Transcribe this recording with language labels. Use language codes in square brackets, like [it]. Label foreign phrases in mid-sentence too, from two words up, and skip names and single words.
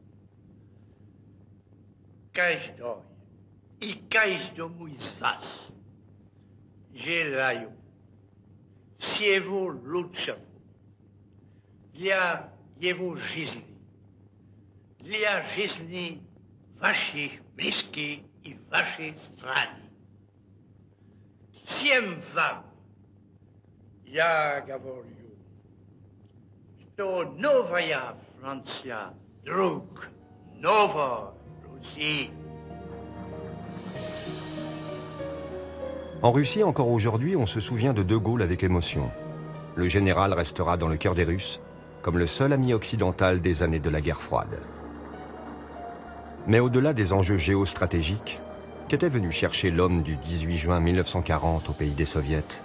[ru] Каждой и каждому из вас желаю всего лучшего для его жизни, для жизни ваших близких и вашей страны. Всем вам я говорю, что новая Франция, друг, новая Russie. [fr] En Russie, encore aujourd'hui, on se souvient de De Gaulle avec émotion. Le général restera dans le cœur des Russes comme le seul ami occidental des années de la guerre froide. Mais au-delà des enjeux géostratégiques, qu'était venu chercher l'homme du 18 juin 1940 au pays des Soviets?